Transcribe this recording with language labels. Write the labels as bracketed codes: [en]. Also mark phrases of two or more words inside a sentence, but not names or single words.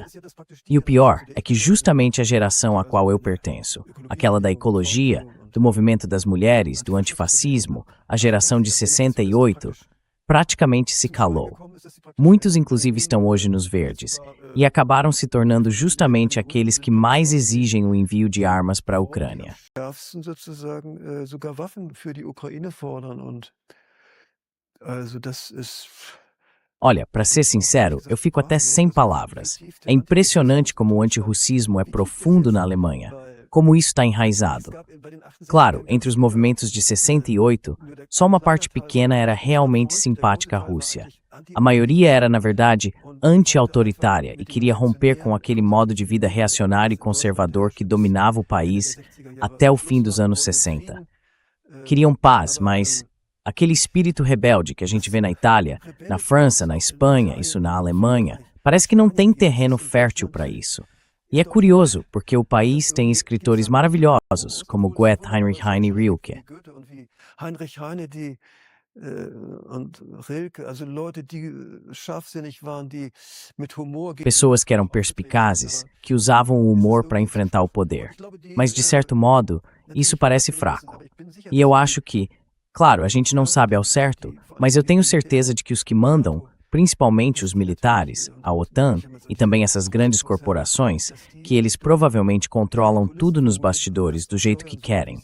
[pt] E o pior é que justamente a geração a qual eu pertenço, aquela da ecologia, do movimento das mulheres, do antifascismo, a geração de 68, praticamente se calou. Muitos, inclusive, estão hoje nos verdes e acabaram se tornando justamente aqueles que mais exigem o envio de armas para a Ucrânia. [de] sozusagen sogar Waffen für die Ukraine fordern und also das ist [pt] Olha, para ser sincero, eu fico até sem palavras. É impressionante como o antirrussismo é profundo na Alemanha, como isso está enraizado. Claro, entre os movimentos de 68, só uma parte pequena era realmente simpática à Rússia. A maioria era, na verdade, anti-autoritária e queria romper com aquele modo de vida reacionário e conservador que dominava o país até o fim dos anos 60. Queriam paz, mas aquele espírito rebelde que a gente vê na Itália, na França, na Espanha, isso na Alemanha, parece que não tem terreno fértil para isso. E é curioso, porque o país tem escritores maravilhosos, como Goethe, Heinrich Heine e Rilke. [de] Heinrich Heine, und Rilke, also Leute, die scharfsinnig waren, die mit Humor [pt] Pessoas que eram perspicazes, que usavam o humor para enfrentar o poder. Mas, de certo modo, isso parece fraco. E eu acho que, claro, a gente não sabe ao certo, mas eu tenho certeza de que os que mandam, principalmente os militares, a OTAN e também essas grandes corporações, que eles provavelmente controlam tudo nos bastidores do jeito que querem.